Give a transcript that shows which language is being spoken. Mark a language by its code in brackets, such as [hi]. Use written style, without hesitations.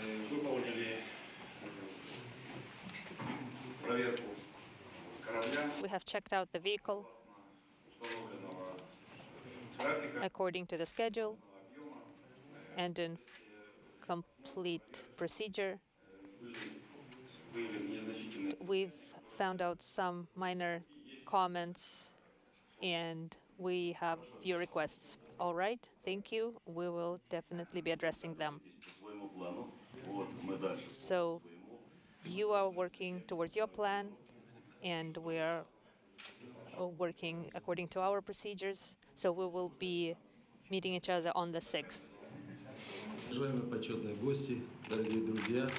[ru] Выполнили проверку корабля. [en] We have checked out the vehicle according to the schedule and in complete procedure. We've found out some minor comments and we have few requests. All right, thank you. We will definitely be addressing them. So you are working towards your plan and we are working according to our procedures. So we will be meeting each other on the 6th. [ru] Уважаемые почетные гости, дорогие друзья,